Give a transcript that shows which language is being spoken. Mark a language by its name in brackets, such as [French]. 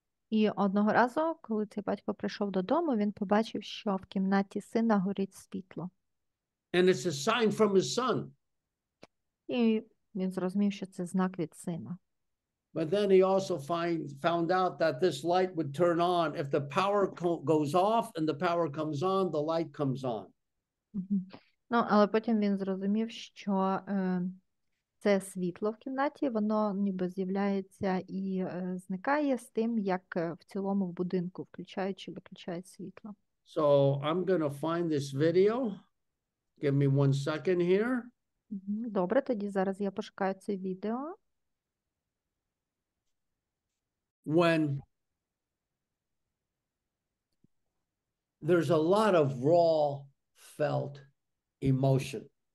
[Ukrainian] І одного разу, коли цей батько прийшов додому, він побачив, що в кімнаті сина горить світло. [English] And it's a sign from his son. [Ukrainian] І він зрозумів, що це знак від сина. [English] But then he also found out that this light would turn on. If the power goes off and the power comes on, the light comes on. Мгм. [Ukrainian] Ну, але потім він зрозумів, що це світло в кімнаті, воно ніби з'являється і зникає з тим, як в цілому в будинку включають чи виключають світло. [English] So I'm going to find this video. Give me 1 second here. Мгм. [Ukrainian] Добре, тоді зараз я пошукаю це відео. [English] When there's a lot of raw felt emotion.